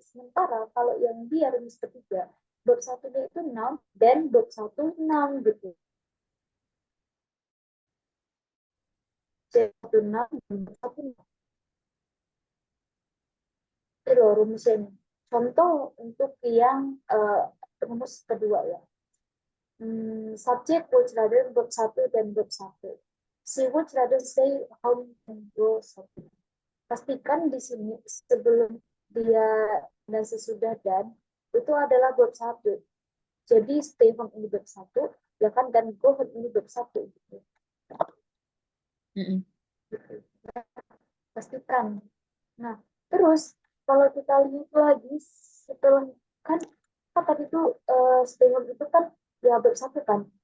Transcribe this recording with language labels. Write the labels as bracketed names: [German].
[Indonesian] Sementara kalau yang dia rumus ketiga, bab 1-nya itu noun dan bab 1 noun gitu. Jadi 1 noun dan bab 1 noun. Itu loh rumusnya ini. Contoh untuk yang rumus kedua ya. [English] Subjek would rather [Indonesian] bab 1 dan bab 1. [English] She would rather stay home and go shopping. [Indonesian] Pastikan di sini sebelum dia dan sesudah dan itu adalah bab 1. Jadi stay home ini bab 1, ya kan, dan go home ini bab 1 gitu. Pastikan. Nah, terus kalau kita lihat lagi setelah kan tadi itu stay home itu kan ya bab 1 kan.